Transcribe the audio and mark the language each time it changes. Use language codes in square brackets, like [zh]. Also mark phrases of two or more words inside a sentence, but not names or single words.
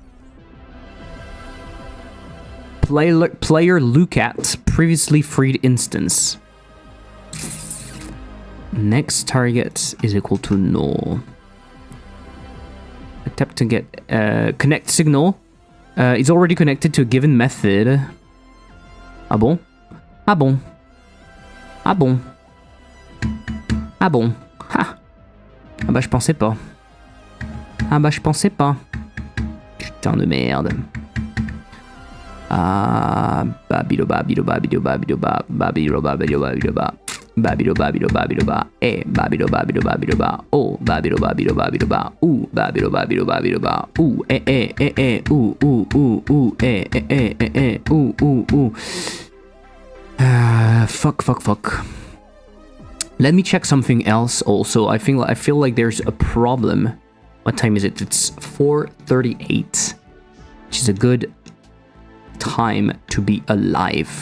[en] Player look at previously freed instance. Next target is equal to null. Attempt to get connect signal. It's already connected to a given method. [fr] Ah bon? Ah bon? Ah bon? Ah bon? Ah! Ah bah je pensais pas. Putain de merde. Ah babiloba biloba biloba biloba babiloba biloba biloba babiloba biloba biloba babiloba biloba biloba oh babiloba biloba biloba babiloba biloba biloba fuck. [en] Let me check something else also. I feel like there's a problem. What time is it? It's 4:38, which is a good time to be alive.